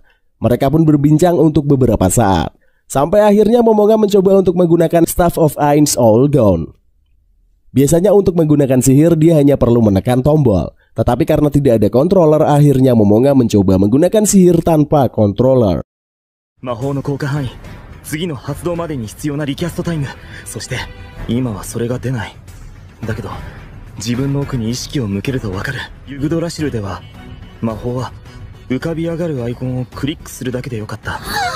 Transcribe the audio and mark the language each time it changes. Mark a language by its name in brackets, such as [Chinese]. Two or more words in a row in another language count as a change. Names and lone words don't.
[Indonesian] Mereka pun berbincang untuk beberapa saat. Sampai akhirnya Momonga mencoba untuk menggunakan Staff of Ainz Owlgaun. Biasanya untuk menggunakan sihir dia hanya perlu menekan tombol. Tetapi karena tidak ada controller, akhirnya Momonga mencoba menggunakan sihir tanpa controller. [Japanese] 魔法の効果範囲、次の発動までに必要なリキャストタイム、そして今はそれが出ない。だけど自分の奥に意識を向けるとわかる。ユグドラシルでは魔法は浮かび上がるアイコンをクリックするだけでよかった。